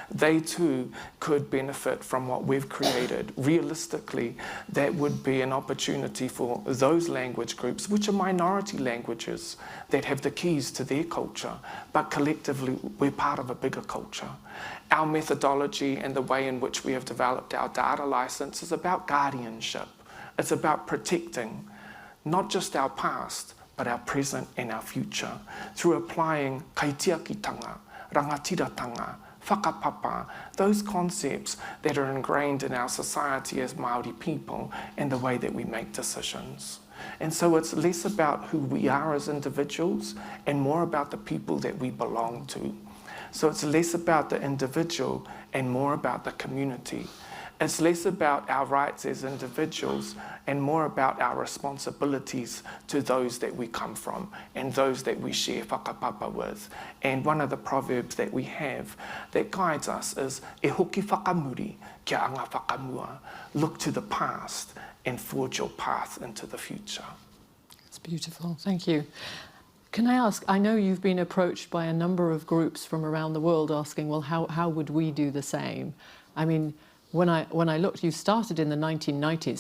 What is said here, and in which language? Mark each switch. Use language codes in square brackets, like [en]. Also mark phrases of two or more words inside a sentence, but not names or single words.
[en] They too could benefit from what we've created created, realistically, that would be an opportunity for those language groups, which are minority languages, that have the keys to their culture, but collectively we're part of a bigger culture. Our methodology and the way in which we have developed our data license is about guardianship. It's about protecting not just our past, but our present and our future, through applying [mi] kaitiakitanga, rangatiratanga, whakapapa, [en] those concepts that are ingrained in our society as Māori people and the way that we make decisions. And so it's less about who we are as individuals and more about the people that we belong to. So it's less about the individual and more about the community. It's less about our rights as individuals and more about our responsibilities to those that we come from and those that we share whakapapa with. And one of the proverbs that we have that guides us is [mi] e hoki whakamuri kia anga whakamua. [en] Look to the past and forge your path into the future. It's beautiful. Thank you. Can I ask, I know you've been approached by a number of groups from around the world asking, well, how would we do the same? I mean, when I looked, you started in the 1990s.